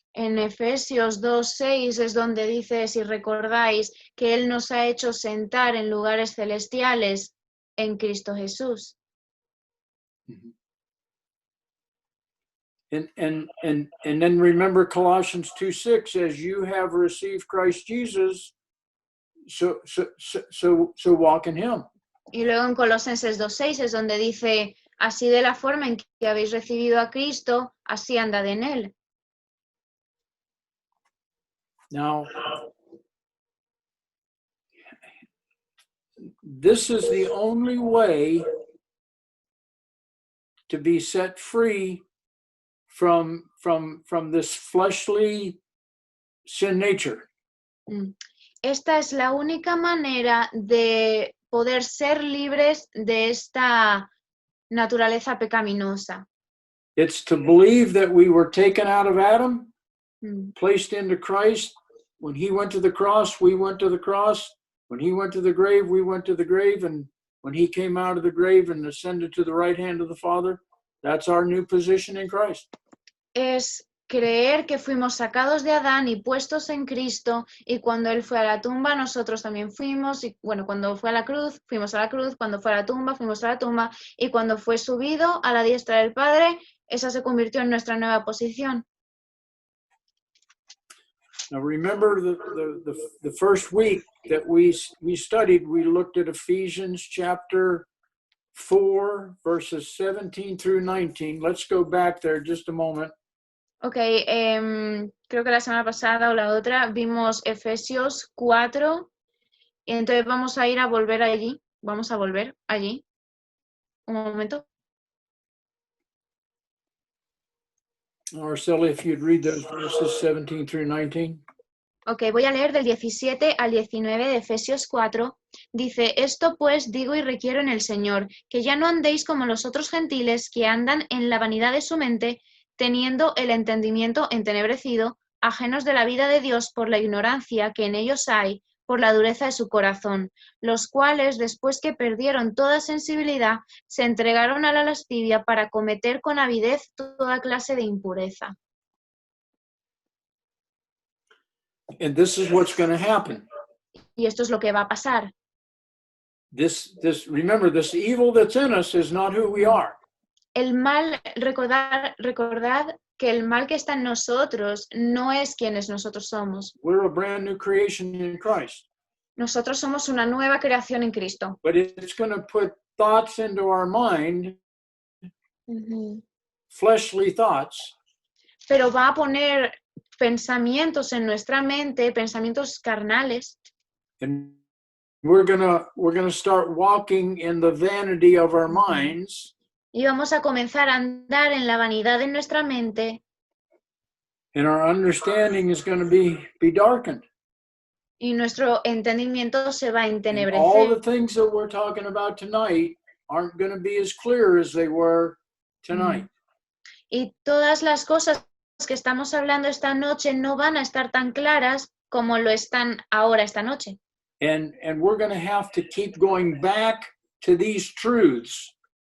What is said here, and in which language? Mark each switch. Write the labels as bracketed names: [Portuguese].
[Spanish] En Efesios 2:6 es donde dice, si recordáis, que Él nos ha hecho sentar en lugares celestiales en Cristo Jesús. [English] And then remember Colossians 2:6, as you have received Christ Jesus, so walk in him. [Spanish] Y luego en Colosenses 2:6 es donde dice, Así de la forma en que habéis recibido a Cristo, así andad en él. [English] Now, this is the only way to be set free from this fleshly sin nature. [Spanish] Esta es la única manera de poder ser libres de esta naturaleza pecaminosa. [English] It's to believe that we were taken out of Adam, Mm. placed into Christ. When he went to the cross, we went to the cross. When he went to the grave, we went to the grave. And when he came out of the grave and ascended to the right hand of the Father, that's our new position in Christ. [Spanish] Es creer que fuimos sacados de Adán y puestos en Cristo, y cuando Él fue a la tumba, nosotros también fuimos, y bueno, cuando fue a la cruz, fuimos a la cruz, cuando fue a la tumba, fuimos a la tumba, y cuando fue subido a la diestra del Padre, esa se convirtió en nuestra nueva posición. [English] Now remember the first week that we studied, we looked at Ephesians chapter 4, verses 17 through 19. Let's go back there just a moment. [Spanish] Ok, creo que la semana pasada o la otra vimos Efesios 4, y entonces vamos a volver allí, vamos a volver allí. Un momento. [English] Araceli, if you'd read those verses 17 through 19. [Spanish] Ok, voy a leer del 17 al 19 de Efesios 4. Dice, esto pues digo y requiero en el Señor, que ya no andéis como los otros gentiles que andan en la vanidad de su mente, teniendo el entendimiento entenebrecido, ajenos de la vida de Dios por la ignorancia que en ellos hay, por la dureza de su corazón, los cuales, después que perdieron toda sensibilidad, se entregaron a la lascivia para cometer con avidez toda clase de impureza. [English] And this is what's going to happen. [Spanish] Y esto es lo que va a pasar. [English] Remember, this evil that's in us is not who we are. [Spanish] El mal, recordad que el mal que está en nosotros no es quienes nosotros somos. [English] We're a brand new creation in Christ. [Spanish] Nosotros somos una nueva creación en Cristo. [English] But it's going to put thoughts into our mind, fleshly thoughts, [Spanish] Pero va a poner pensamientos en nuestra mente, pensamientos carnales, [English] and we're gonna start walking in the vanity of our minds, [Spanish] y vamos a comenzar a andar en la vanidad de nuestra mente, [English] and our understanding is going to be darkened. [Spanish] y nuestro entendimiento se va a [English] And all [Spanish] entenebrecer. [English] the things that we're talking about tonight aren't going to be as clear as they were tonight. [Spanish] Y todas las cosas que estamos hablando esta noche no van a estar tan claras como lo están ahora esta noche. [English] And we're going to have to keep going back to these truths.